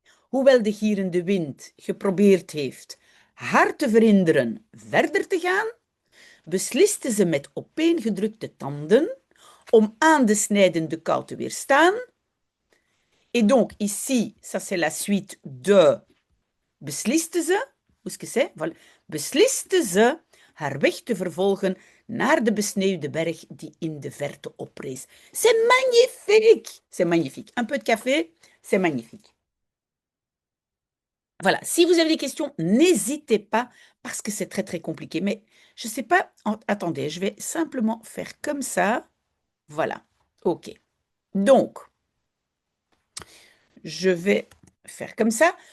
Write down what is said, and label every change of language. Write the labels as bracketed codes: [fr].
[nl] Hoewel de gierende wind geprobeerd heeft haar te verhinderen verder te gaan, besliste ze met opeengedrukte tanden om aan de snijdende kou te weerstaan. [fr] Et donc, ici, ça c'est la suite de besliste ze, hoe est-ce que c'est? Voilà. [nl] Besliste ze haar weg te vervolgen naar de besneeuwde berg die in de verte oprees. [fr] C'est magnifique! C'est magnifique. Un peu de café, c'est magnifique. Voilà, si vous avez des questions, n'hésitez pas, parce que c'est très, très compliqué. Mais je ne sais pas, attendez, je vais simplement faire comme ça. Voilà, OK. Donc, je vais faire comme ça.